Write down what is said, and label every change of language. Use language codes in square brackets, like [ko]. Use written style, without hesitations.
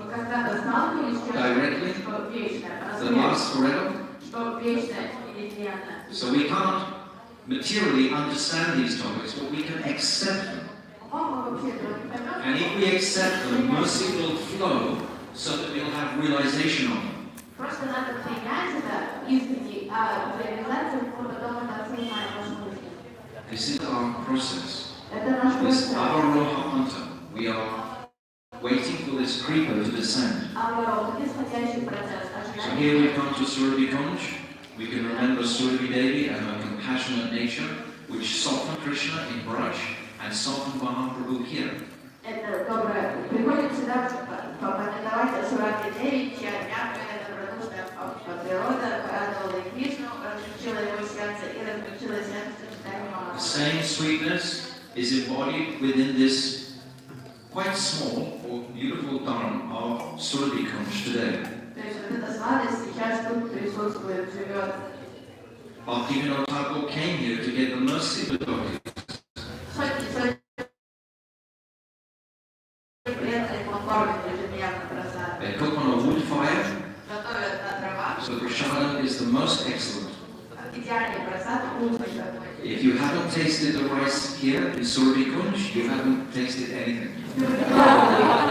[en] Directly? That lasts forever? So we can't materially understand these topics, but we can accept them. And if we accept them, mercy will flow so that we'll have realization of them. [ru] Просто надо принять это искренне, а реализация потом это осознание может быть. [en] This is our process. [ru] Это наш [en] This [ru] процесс. [en] Avaroha Anta. We are waiting for this creeper to descend. [ru] Аварот, нисходящий процесс. [en] So here we come to Surabhi Kunj. We can remember Surabhi Devi and her compassionate nature, which softened Krishna in Braj and softened Mahaprabhu here. [ru] Это доброе. Приходим сюда попамятовать о Сурабхи Деви, чья мягкая добродушная природа порадовала и Кришну, размягчила его сердце и размягчила сердце читания [en] The [ru] Махапрабху. [en] same sweetness is embodied within this quite small or beautiful dharma of Surabhi Kunj today. [ru] То есть вот эта сладость сейчас тут присутствует, живет. [en] Bhaktivinoda Thakur came here to get the mercy of the devotees. [ru] Сотни лет он кормит ежедневно просад. [en] They cook on a wood fire, [ru] Готовят на дровах. [en] so prasada is the most excellent. [ru] Идеальный просад, вкусный такой. [en] If you haven't tasted the rice here in Surabhi Kunj, you haven't tasted anything.